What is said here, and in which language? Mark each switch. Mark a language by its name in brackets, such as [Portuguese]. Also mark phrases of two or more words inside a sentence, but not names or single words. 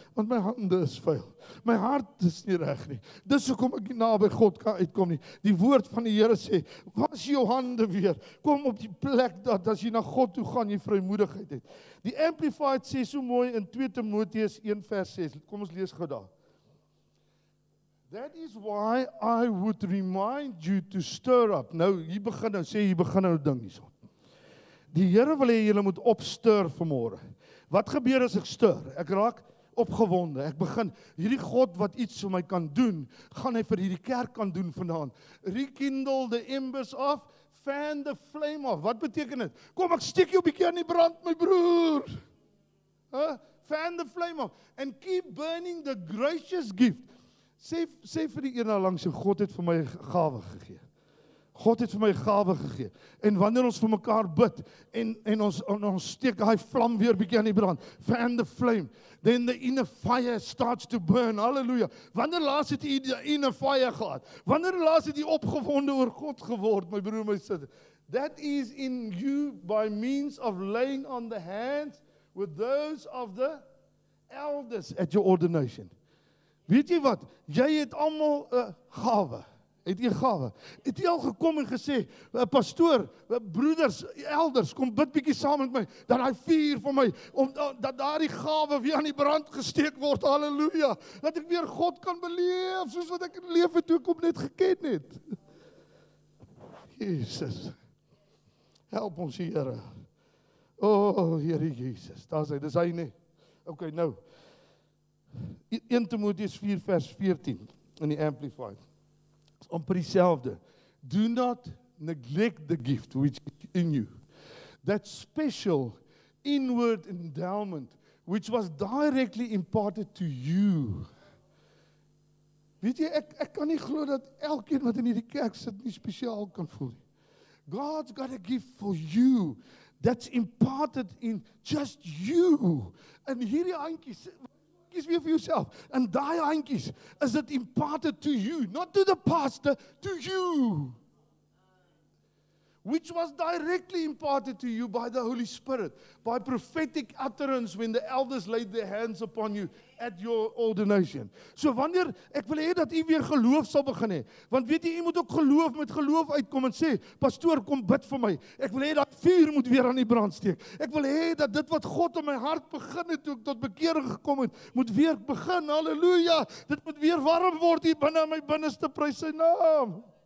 [Afrikaans] Want my hande is vuil. My hart is nie reg nie. Dis hoekom ek nie naby God kan uitkom nie. Die woord van die Here sê, was jou hande weer. Kom op die plek dat as jy na God toe gaan, jy vrymoedigheid het. Die Amplified sê so mooi in 2 Timoteus 1 vers 6. Kom ons lees gou daar. [English] That is why I would remind you to stir up. [Afrikaans] Nou, hier begin nou ding hierso. Die Here wil hê julle moet opstir vanmôre. Wat gebeur as ek stir? Ek raak opgewonde. Ek begin, hierdie God wat iets vir my kan doen, gaan hy vir hierdie kerk kan doen vanaand. [English] Rekindle the embers of, fan the flame of. [Afrikaans] Wat beteken dit? Kom, ek steek jou 'n bietjie aan die brand, my broer. [English] Fan the flame of. And keep burning the gracious gift. [Afrikaans] Sê vir die een langs jou, God het vir my gawe gegee. God het vir my gawe gegee. En wanneer ons vir mekaar bid en ons steek daai vlam weer bietjie aan die brand, [English] fan the flame, then the inner fire starts to burn. [Afrikaans] Halleluja. Wanneer laas het jy die [English] inner fire [Afrikaans] gehad? Wanneer laas het jy opgewonde oor God geword, my broer, my suster? [English] That is in you by means of laying on the hands with those of the elders at your ordination. [Afrikaans] Weet jy wat? Jy het almal 'n gawe. Het jy 'n gawe? Het jy al gekom en gesê, pastoor, broeders, elders, kom bid bietjie saam met my, dat daai vuur vir my, dat daardie gawe weer aan die brand gesteek word, halleluja, dat ek weer God kan beleef, soos wat ek in lewe toe ek hom net geken het. Jesus, help ons Here. O, Here Jesus, daar's hy, dis hy nie. Okay, nou, 1 Timoteus 4 vers 14 in die Amplified. Amper dieselfde. [English] Do not neglect the gift which is in you. That special inward endowment which was directly imparted to you. [Afrikaans] Weet jy, ek kan nie glo dat elkeen wat in hierdie kerk sit nie spesiaal kan voel nie. [English] God's got a gift for you that's imparted in just you. [Afrikaans] En hierdie handjies, kies weer vir jouself. En daai handjies, is dit [English] imparted to you, not to the pastor, to you. Which was directly imparted to you by the Holy Spirit, by prophetic utterance when the elders laid their hands upon you at your ordination. [Afrikaans] So wanneer, ek wil hê dat u weer geloof sal begin hê, want weet jy, u moet ook met geloof uitkom en sê, pastoor, kom bid vir my. Ek wil hê dat vuur moet weer aan die brand steek. Ek wil hê dat dit wat God in my hart begin het, toe ek tot bekering gekom het, moet weer begin, halleluja. Dit moet weer warm word hier binne in my binneste, prys sy naam.